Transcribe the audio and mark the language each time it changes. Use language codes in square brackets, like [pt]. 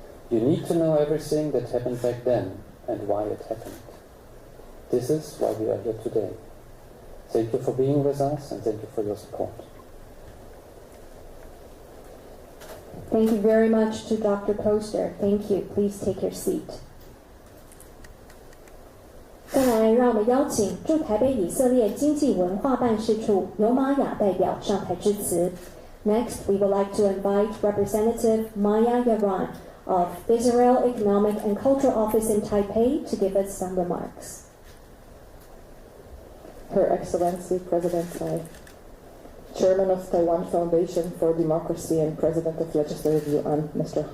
[en] You need to know everything that happened back then and why it happened. This is why we are here today. Thank you for being with us and thank you for your support. Thank you very much to Dr. Poster. Thank you. Please take your seat. [zh] 再来，让我们邀请驻台北以色列经济文化办事处尤玛雅代表上台致辞。 [en] Next, we would like to invite Representative Maya Yaron of Israel Economic and Cultural Office in Taipei to give us some remarks. Her Excellency President Tsai, Chairman of Taiwan Foundation for Democracy and President of Legislative Yuan, Mr.